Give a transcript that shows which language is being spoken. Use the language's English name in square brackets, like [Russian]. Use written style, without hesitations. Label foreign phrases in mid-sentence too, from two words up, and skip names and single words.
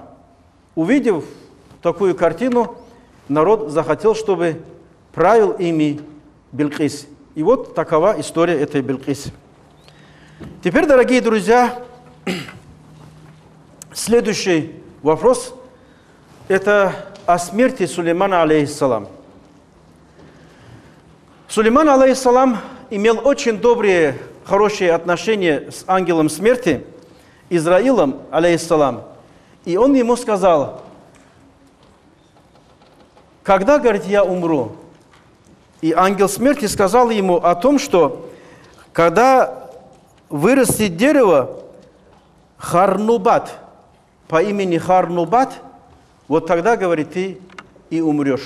[Russian] Увидев такую картину, народ захотел, чтобы правил ими Билкис. И вот такова история этой Билкис. Теперь, дорогие друзья, следующий вопрос – это о смерти Сулеймана, алейхиссалам. Сулейман, алейхиссалам, имел очень добрые, хорошие отношения с ангелом смерти, Израилом, алейхиссалам. И он ему сказал: когда, говорит, я умру? И ангел смерти сказал ему о том, что когда вырастет дерево Харнубат, по имени Харнубат, вот тогда, говорит, ты и умрешь.